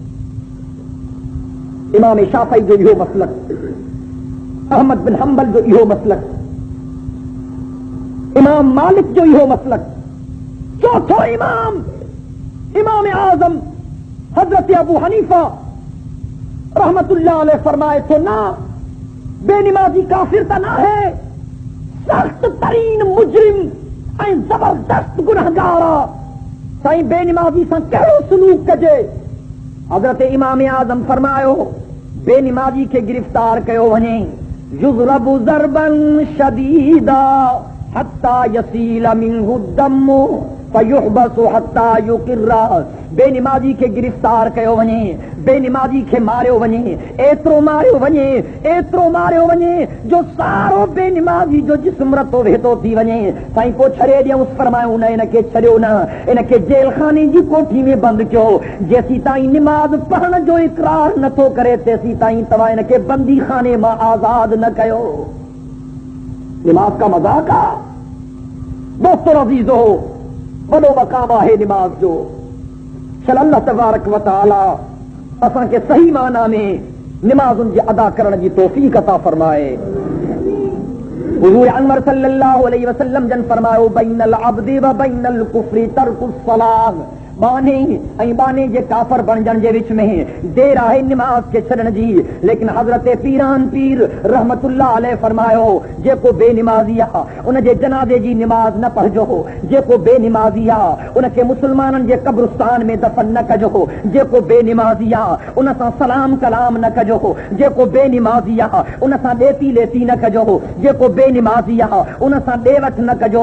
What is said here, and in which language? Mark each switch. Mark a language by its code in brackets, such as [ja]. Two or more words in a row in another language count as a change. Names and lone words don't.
[sd] इमाम शाफ़ी जो इहो मसलक, अहमद बिन हंबल जो इहो मसलक, इमाम मालिक जो इहो मसलक, चौथो इमाम इमाम आज़म हजरत अबू हनीफा [ar] رحمة الله عليه [sd] फरमाए थो, ना, बेनिमाज़ी काफिर त ना है, सख्त तरीन मुजरिम ऐं जबरदस्त गुनहगार आहे। साईं, बेनिमाज़ी सां कहिड़ो सलूक कजे? हजरत इमाम आज़म फरमायो, बेनिमाज़ी खे गिरफ्तार कयो वञे, [ar] يضرب ضربا شديدا حتى يسيل منه دم فيحبس حتى يقر. [sd] बेनिमाज़ी खे गिरफ्तार कयो वञे, बेनिमाज़ी खे मारियो वञे, एतिरो मारियो वञे, एतिरो मारियो वञे जो सारो बेनिमाज़ी जो जिस्म रतो वेतो थी वञे। साईं, पोइ छॾे ॾियऊंसि? फरमायूं, न, इनखे छॾियो न, इनखे जेल खाने जी कोठी में बंदि कयो। जेसीं ताईं निमाज़ पढ़ण जो इक़रार नथो करे, तेसीं ताईं तव्हां इनखे बंदी खाने मां आज़ाद न कयो। निमाज़ का मज़ाक आहे? दोस्तो अज़ीज़ो, वॾो मक़ाम आहे निमाज़ जो। चल [ar] الله تبارك وتعالى [sd] असांखे सही माना में निमाज़ुनि जे अदा करण जी तौफ़ीक़ अता फरमाए। हुज़ूर अनवर [ar] صلى الله عليه وسلم [sd] जन फरमायो, [ar] بين العبد وبين الكفر ترك الصلاة. [sd] बाने ऐं बाने जे काफ़र बणजण जे विच में देर आहे निमाज़ खे छॾण जी। लेकिन हज़रत पीरान पीर [ar] رحمة الله عليه [sd] फरमायो, जेको बेनिमाज़ी आहे उनजे जनाज़े जी निमाज़ न पढ़जो, जेको बेनिमाज़ी आहे उनखे मुस्लमाननि जे कब्रिस्तान में दफ़न न कजो, जेको बेनिमाज़ी आहे उन सां सलाम कलाम न कजो, जेको बेनिमाज़ी आहे उन सां ॾेती लेती न कजो, जेको बेनिमाज़ी आहे उन सां ॾेवठ न कजो।